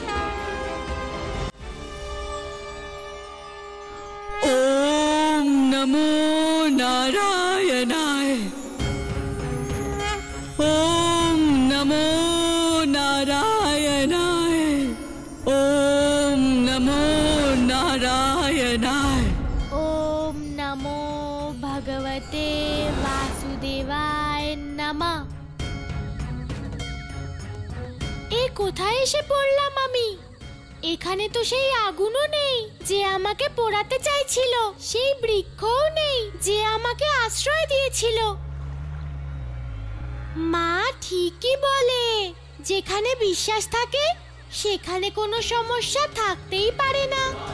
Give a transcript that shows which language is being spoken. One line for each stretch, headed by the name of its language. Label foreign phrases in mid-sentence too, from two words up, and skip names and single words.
Sanskrit: ওম নমো নারায়ণায়। ওম নমো নারায়ণায়। ওম নমো নারায়ণায়। ओम नमो भगवते वासुदेवाय नमः।
Bangla: एक কোথায় এসে পড়লাম আমি? এখানে তো সেই আগুনও নেই যে আমাকে পোড়াতে চাইছিল, সেই বৃক্ষও নেই যে আমাকে আশ্রয় দিয়েছিল। মা ঠিকই বলে, যেখানে বিশ্বাস থাকে সেখানে কোনো সমস্যা থাকতেই পারে না।